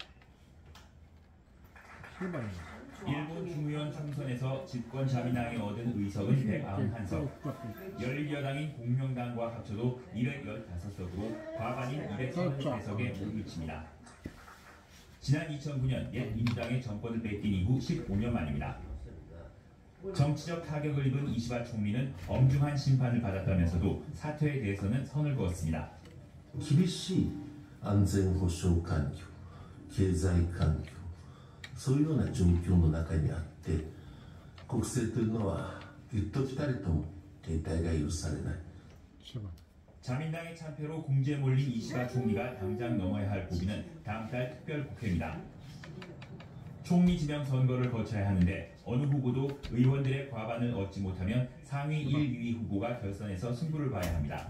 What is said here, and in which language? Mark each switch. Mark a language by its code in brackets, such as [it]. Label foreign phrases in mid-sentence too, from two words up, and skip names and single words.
[ko] 일본 중의원 총선에서 집권 자민당이 얻은 의석은 191석, 열린여당인 공명당과 합쳐도 215석으로 과반인 233석에 몰미칩니다. 지난 2009년 옛 민주당의 정권을 뺏긴 이후 15년 만입니다. 정치적 타격을 입은 이시바 총리는 엄중한 심판을 받았다면서도 사퇴에 대해서는 선을 그었습니다. [ja] 厳しい安全保障環境、経済環境、そういうような状況の中にあって、国政というのは言っときたりとも停滞が許されない。 [ko] 자민당의 참패로 궁지에 몰린 이시바 총리가 당장 넘어야 할 고비는 다음 달 특별국회입니다. 총리 지명 선거를 거쳐야 하는데 어느 후보도 의원들의 과반을 얻지 못하면 상위 1, 2위 후보가 결선에서 승부를 봐야 합니다.